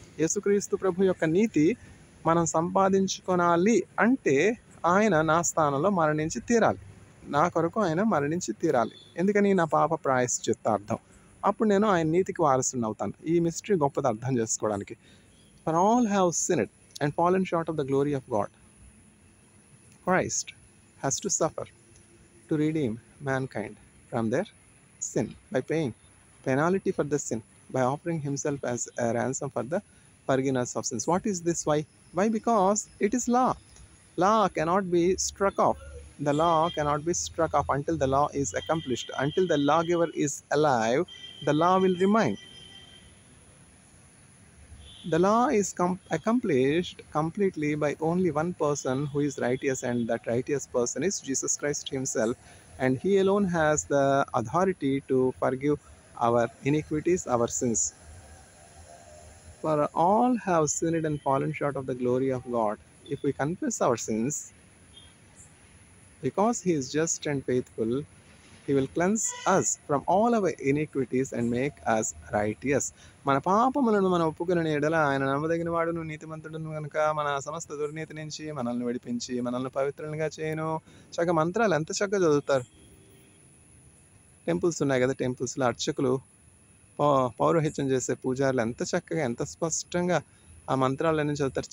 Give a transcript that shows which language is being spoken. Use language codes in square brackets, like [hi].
[te] యేసుక్రీస్తు ప్రభు యొక్క నీతి మనం సంపాదించుకోనాలి అంటే ఆయన నా స్థానంలో మరణించి తీరాలి. నా కొరకు ఆయన మరణించి తీరాలి. ఎందుకని? నా పాప ప్రాయశ్చిత్తార్థం. అప్పుడు నేను ఆయన నీతికి వారసుని అవుతాను. ఈ మిస్టరీ గొప్పది అర్థం చేసుకోవడానికి. [en] For all have sinned and fallen short of the glory of God. Christ has to suffer to redeem mankind from their sin by paying penalty for the sin, by offering himself as a ransom for the forgiveness of sins. What is this? Why? Because it is law. Law cannot be struck off. The law cannot be struck off until the law is accomplished. Until the lawgiver is alive, the law will remain. The law is accomplished completely by only one person who is righteous, and that righteous person is Jesus Christ himself, and he alone has the authority to forgive our iniquities, our sins. For all have sinned and fallen short of the glory of God. If we confess our sins, because he is just and faithful, he will cleanse us from all our iniquities and make us righteous. [te] మన పాపములను మనం ఒప్పుకునే ఎడల ఆయన నమ్మదగిన వాడును నీతిమంతుడును కనుక మన సమస్త దుర్నీతి నుంచి మనల్ని విడిపించి మనల్ని పవిత్రులుగా చేయను. చక్కగా మంత్రాలు ఎంత చక్కగా చదువుతారు. టెంపుల్స్ ఉన్నాయి కదా, టెంపుల్స్లో అర్చకులు పౌరోహిత్యం చేసే పూజారులు ఎంత చక్కగా ఎంత స్పష్టంగా ఆ మంత్రాలన్నీ చదువుతారు.